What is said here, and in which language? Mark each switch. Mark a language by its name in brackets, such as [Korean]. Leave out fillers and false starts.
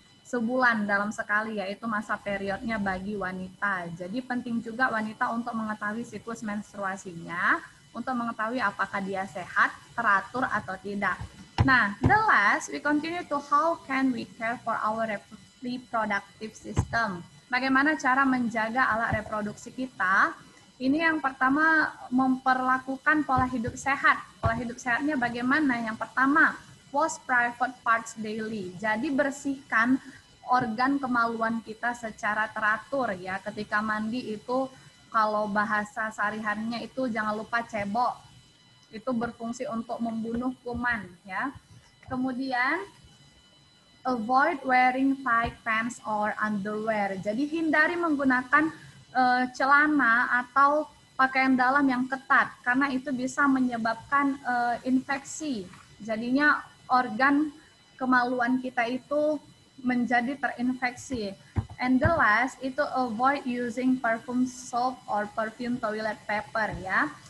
[Indonesian] sebulan dalam sekali, yaitu masa periodnya bagi wanita. Jadi penting juga wanita untuk mengetahui siklus menstruasinya, untuk mengetahui apakah dia sehat, teratur atau tidak. [English] Nah, the last, we continue to how can we care for our reproductive system. [Indonesian] Bagaimana cara menjaga alat reproduksi kita? Ini yang pertama, memperlakukan pola hidup sehat. Pola hidup sehatnya bagaimana? Yang pertama, [English] wash private parts daily. [Indonesian] Jadi bersihkan organ kemaluan kita secara teratur ya. Ketika mandi itu, kalau bahasa sehari-harinya itu jangan lupa cebok. Itu berfungsi untuk membunuh kuman ya. Kemudian [English] avoid wearing tight pants or underwear. [Indonesian] Jadi hindari menggunakan celana atau pakaian dalam yang ketat karena itu bisa menyebabkan infeksi. Jadinya organ kemaluan kita itu menjadi terinfeksi. [English] And the last itu avoid using perfume soap or perfume toilet paper ya.